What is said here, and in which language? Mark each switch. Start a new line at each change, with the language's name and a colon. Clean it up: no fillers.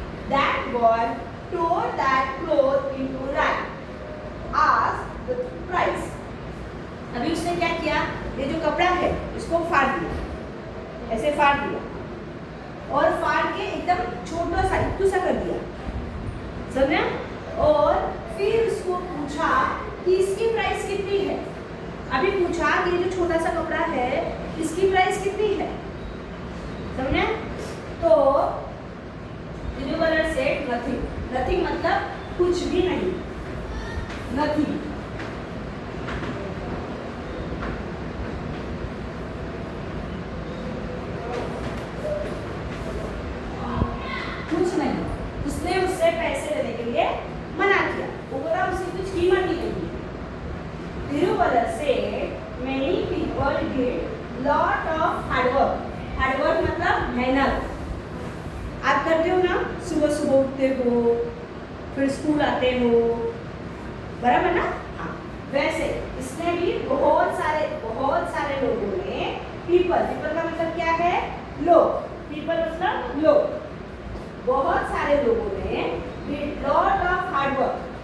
English: That boy tore that cloth into rack, asked the price।
Hindi: अभी उसने क्या किया? ये जो कपड़ा है इसको फाड़ दिया, ऐसे फाड़ दिया, और फाड़ के एकदम छोटा सा इतना सा कर दिया, समझे? और फिर उसको पूछा कि इसकी प्राइस कितनी है। अभी पूछा कि ये जो छोटा सा कपड़ा है इसकी प्राइस कितनी है, समझे? तो तिरुवल्लुवर
English: said nothing
Hindi: मतलब कुछ भी नहीं, नथिंग। कुछ नहीं। उसने उससे पैसे लेने के लिए मना किया। वो बोला उसकी कुछ कीमत ही नहीं है।
English: Thiruvalluvar said many people did lot of hard work।
Hindi: Hard work मतलब मेहनत। आप करते हो ना, सुबह सुबह उठते हो, फिर स्कूल आते हो, बराबर ना? हाँ। वैसे इसने भी बहुत सारे लोगों ने, पीपल का मतलब क्या है? लोग। पीपल मतलब लोग। बहुत सारे लोगों ने
English: did lot of hard work।